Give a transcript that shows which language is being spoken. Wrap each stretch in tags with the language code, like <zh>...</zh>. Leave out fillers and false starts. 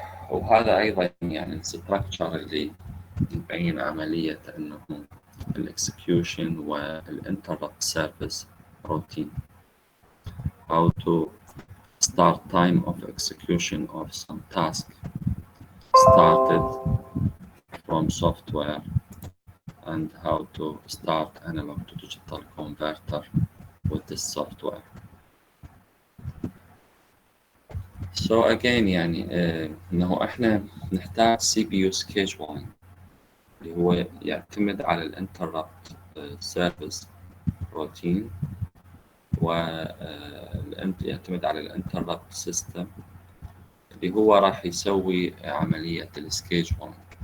<ar>وهذا أيضا يعني الستراكشر اللي يبين عملية أنه الexecution والinterrupt service routine.</ar> <en>How to start time of execution of some task started from software, and how to start analog to digital converter with this software. So again</en> <ar>يعني إنه إحنا نحتاج</ar> <en>CPU scheduling</en> <ar>اللي هو يعتمد على الانتربت سيرفيس روتين، ويعتمد على الانتربت سيستم اللي هو راح يسوي عملية السكيجولينج.</ar>